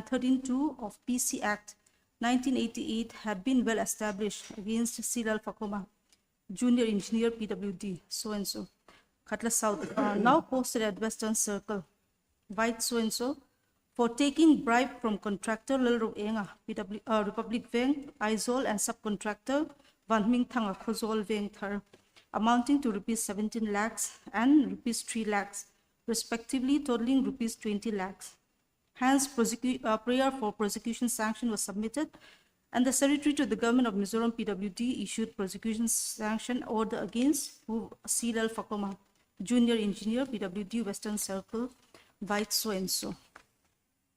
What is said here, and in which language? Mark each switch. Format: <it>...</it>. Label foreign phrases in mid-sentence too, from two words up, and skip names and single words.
<en>13(2) of PC Act 1988 had been well established against Silal Fakuma, Junior Engineer PWD, so-and-so, Cutlass South, now posted at Western Circle, White so-and-so, for taking bribe from contractor Lel Roenga, Republic Bank, Aizol, and subcontractor Van Ming Thanga, Khozol, Veng Thar, amounting to rupees 17 lakhs and rupees 3 lakhs, respectively, totaling rupees 20 lakhs. Hence, prayer for prosecution sanction was submitted, and the Secretary to the Government of Mizoram PWD issued prosecution sanction order against Silal Fakuma, Junior Engineer PWD, Western Circle, White so-and-so.</en>